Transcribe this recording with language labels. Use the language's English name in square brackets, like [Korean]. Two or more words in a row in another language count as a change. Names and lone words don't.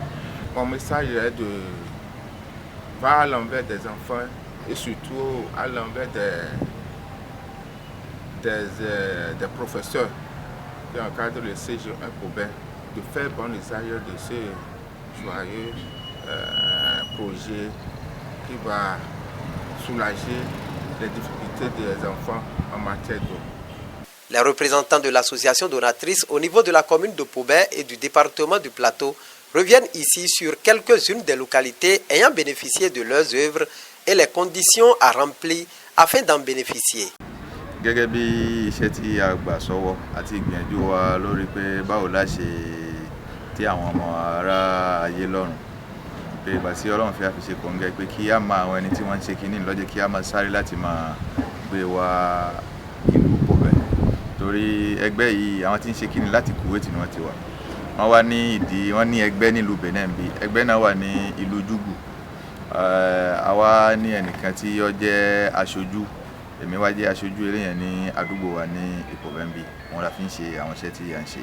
[French] Mon message est de va à l'envers des enfants et surtout à l'envers des professeurs qui encadrent le CG1 Poubert, de faire bon usage de ce joyeux projet qui va soulager les difficultés des enfants en matière d'eau. Les représentants de l'association donatrice au niveau de la commune de Poubert et du département du Plateau reviennent ici sur quelques-unes des localités ayant bénéficié de leurs œuvres et les conditions à remplir afin d'en bénéficier. [Yoruba] Gẹ́gẹ́ bí iṣẹ́ tí a gbà sọ́wọ́ àti ìgbìyànjú wa lórí pé báwo la ṣe tí àwọn ọmọ ará ayé lọ́rùn pé ìgbà tí Ọlọ́run fi àfiṣe kòńgẹ́ pé kí á mọ àwọn ẹni tí wọ́n ń ṣe kínní lọ́jọ́ kí á máa sáré láti máa gbé wa ìlú Poubert torí ẹgbẹ́ yìí àwọn tí ń ṣe kínní láti Kuwait ni wọ́n ti wà wọ́n wá ní wọ́n ní ẹgbẹ́ nílùú Benin bí ẹgbẹ́ náà wà ní ìlú Jugu àwa ní ẹnìkan tí ó jẹ́ aṣojú èmi wá jẹ́ aṣojú eléyàn ní àdúgbò wa ní Poubert bí wọ́n la fi ń ṣe àwọn iṣẹ́ tí à ń ṣe.